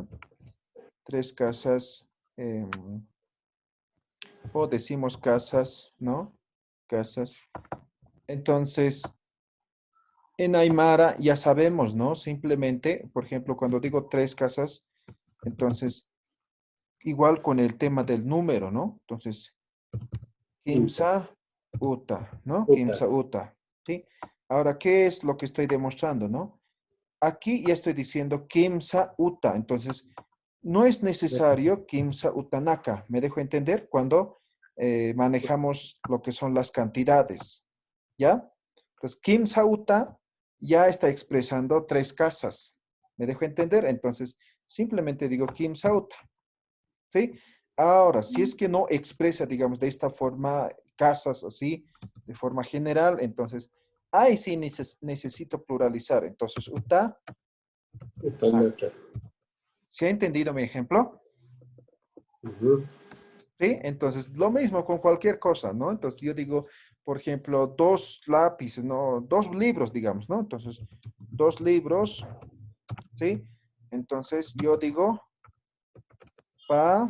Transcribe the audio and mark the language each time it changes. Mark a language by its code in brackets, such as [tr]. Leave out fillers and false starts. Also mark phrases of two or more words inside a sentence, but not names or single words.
[es] Tres casas, o decimos casas, ¿no? Casas. Entonces, en Aymara ya sabemos, ¿no? Simplemente, por ejemplo, cuando digo tres casas, entonces, igual con el tema del número, ¿no? Entonces, [ay] Uta. Kimsa Uta, ¿no? Uta. Kimsa Uta, [es] ¿sí? Ahora, ¿qué es lo que estoy demostrando, no? Aquí ya estoy diciendo [ay] Kimsa Uta, [es] entonces, no es necesario [ay] Kimsa Utanaka, [es] ¿me dejo entender? Cuando manejamos lo que son las cantidades, ¿ya? Entonces, [ay] Kimsa Uta [es] ya está expresando tres casas, ¿me dejo entender? Entonces, simplemente digo [ay] Kimsa Uta, [es] ¿sí? Ahora, si es que no expresa, digamos, de esta forma, casas así, de forma general, entonces, ahí sí necesito pluralizar. Entonces, [ay] Uta, na. Utanaka. [es] ¿Se ha entendido mi ejemplo? Ujú. ¿Sí? Entonces, lo mismo con cualquier cosa, ¿no? Entonces, yo digo, por ejemplo, dos lápices, ¿no? Dos libros, digamos, ¿no? Entonces, dos libros, ¿sí? Entonces, yo digo, pa,